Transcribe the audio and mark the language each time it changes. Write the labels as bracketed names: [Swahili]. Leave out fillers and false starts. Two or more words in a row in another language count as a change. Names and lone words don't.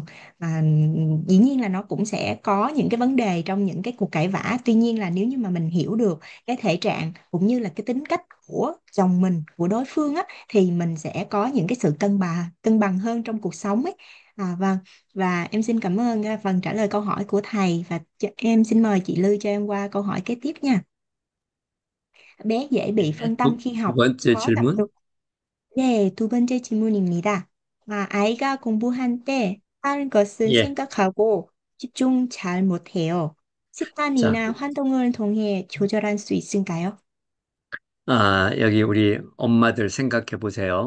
[Vietnamese] à, Dĩ nhiên là nó cũng sẽ có những cái vấn đề trong những cái cuộc cãi vã, tuy nhiên là nếu như mà mình hiểu được cái thể trạng cũng như là cái tính cách của chồng mình, của đối phương á, thì mình sẽ có những cái sự cân bằng hơn trong cuộc sống ấy. Vâng, và em xin cảm ơn phần trả lời câu hỏi của thầy, và em xin mời chị Lưu cho em qua câu hỏi kế tiếp nha. Bé dễ bị [Korean] 네, [Vietnamese] phân tâm khi [Korean] 두 [Vietnamese] học, [Korean] 번째 [Vietnamese] khó tập [Korean] 질문. trung. 네, 두 번째 질문입니다. 아이가 공부할 때 다른 것을 예. 생각하고 집중 잘 못해요. 자, 습관이나 활동을 통해 조절할 수 있을까요? 여기 우리 엄마들 생각해 보세요.